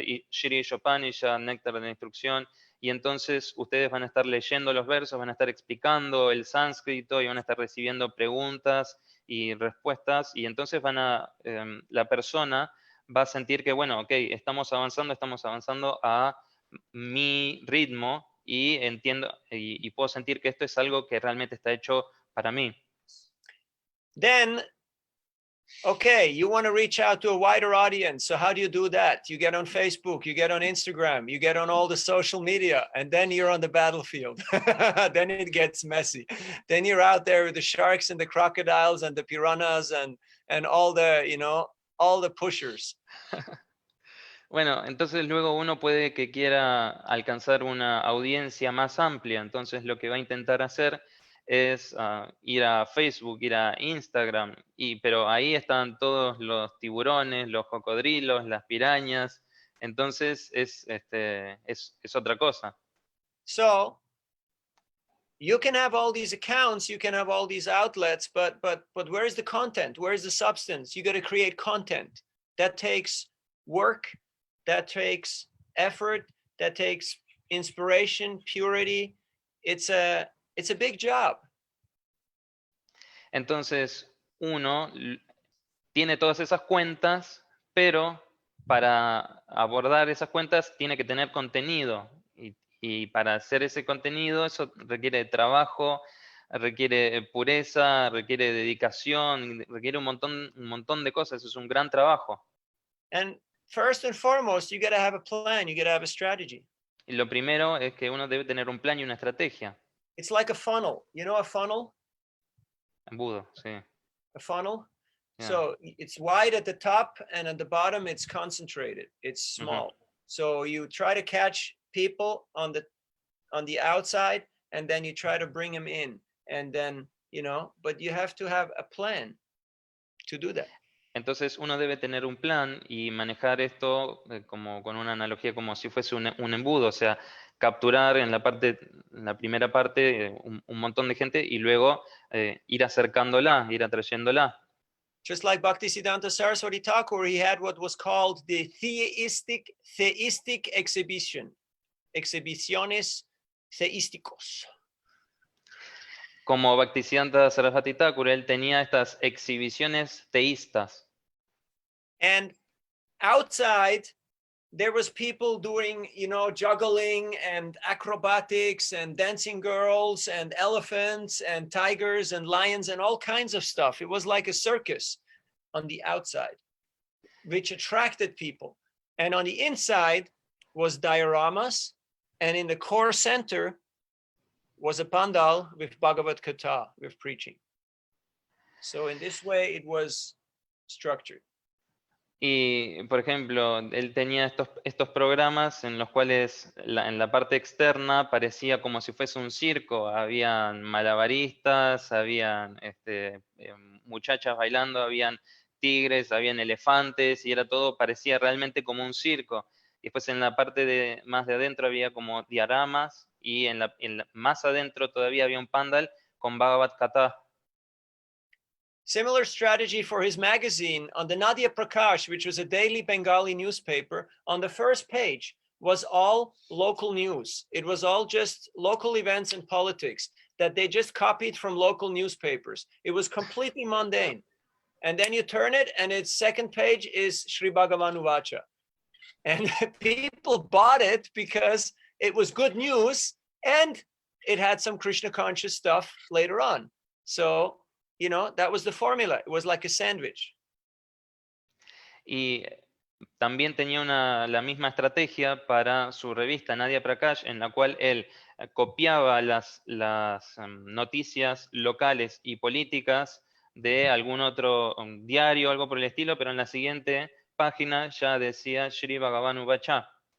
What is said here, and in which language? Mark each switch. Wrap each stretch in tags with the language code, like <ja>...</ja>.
<es>Shri Ishopanishad, Néctar de la Instrucción, y entonces ustedes van a estar leyendo los versos, van a estar explicando el sánscrito y van a estar recibiendo preguntas y respuestas, y entonces la persona va a sentir que, bueno, ok, estamos avanzando a mi ritmo, y entiendo y puedo sentir que esto es algo que realmente está hecho para mí.</es> <en>Then, okay, you want to reach out to a wider audience. So how do you do that? You get on Facebook, you get on Instagram, you get on all the social media, and then you're on the battlefield. Then it gets messy. Then you're out there with the sharks and the crocodiles and the piranhas and all the, all the pushers.</en> <es>Bueno, entonces luego uno puede que quiera alcanzar una audiencia más amplia, entonces lo que va a intentar hacer es ir a Facebook, ir a Instagram, pero ahí están todos los tiburones, los cocodrilos, las pirañas, entonces es otra cosa.</es> <en>So you can have all these accounts, you can have all these outlets, but where is the content? Where is the substance? You got to create content. That takes work, that takes effort, that takes inspiration, purity. It's a big job.</en> <es>Entonces uno tiene todas esas cuentas, pero para abordar esas cuentas tiene que tener contenido. Y para hacer ese contenido, eso requiere trabajo, requiere pureza, requiere dedicación, requiere un montón de cosas. Es un gran trabajo.</es> <en>And first and foremost, you got to have a plan, you got to have a strategy.</en> <es>Y lo primero es que uno debe tener un plan y una estrategia.</es> <en>It's like a funnel. You know a funnel?</en> <es>Embudo, sí.</es> <en>A funnel? Yeah. So it's wide at the top, and at the bottom it's concentrated. It's small. So you try to catch people on the outside, and then you try to bring them in, and then, but you have to have a plan to do that.</en> <es>Entonces uno debe tener un plan y manejar esto como con una analogía como si fuese un embudo, o sea, capturar en la primera parte un montón de gente y luego ir acercándola, ir atrayéndola.</es> <en>Just like Bhaktisiddhanta Saraswati Thakur, he had what was called the theistic exhibition,</en> <es>exhibiciones theísticos. Como Bhaktisiddhanta Saraswati Thakur, él tenía estas exhibiciones teístas.</es> <en>And outside, there was people doing, juggling and acrobatics and dancing girls and elephants and tigers and lions and all kinds of stuff. It was like a circus on the outside, which attracted people. And on the inside was dioramas, and in the core center was a pandal with Bhagavad Gita, with preaching. So in this way, it was structured.</en> <es>Y, por ejemplo, él tenía estos programas en los cuales en la parte externa parecía como si fuese un circo. Habían malabaristas, habían muchachas bailando, habían tigres, habían elefantes, y era todo, parecía realmente como un circo. Y después en la parte más de adentro había como diagramas, y más adentro todavía había un pandal con Bhagavad Gita.</es> <en>Similar strategy for his magazine. On the Nadia Prakash, which was a daily Bengali newspaper, on the first page was all local news. It was all just local events and politics that they just copied from local newspapers. It was completely mundane. And then you turn it, and its second page is Sri Bhagavan Uvacha. And people bought it because it was good news, and it had some Krishna conscious stuff later on. So, that was the formula. It was like a sandwich.</en> <es>Y también tenía la misma estrategia para su revista Nadia Prakash, en la cual él copiaba las noticias locales y políticas de algún otro diario, algo por el estilo, pero en la siguiente página ya decía Shri Bhagavan Uvacha.</es>